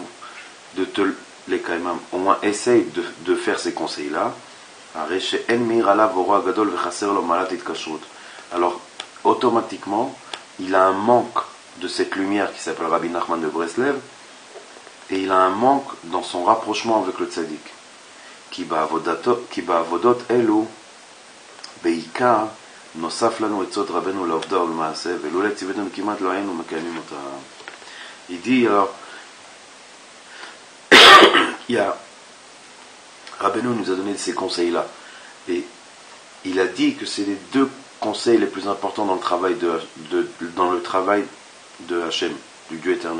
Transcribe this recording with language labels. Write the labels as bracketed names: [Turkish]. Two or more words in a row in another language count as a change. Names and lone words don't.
[French] au moins essaye de faire ces conseils-là, alors automatiquement il a un manque de cette lumière qui s'appelle Rabbi Nachman de Breslev et il a un manque dans son rapprochement avec le tzaddik qui [Hebrew] בעבודות אלו בעיקר נוסף לנו עצות רבנו לעובדה ולמעשה ולולא ציוותנו כמעט לא היינו מקיימים אותה. [French] Il dit alors Rabbeinu nous a donné ces conseils là et il a dit que c'est les deux conseils les plus importants dans le travail de Hachem, du Dieu éternel.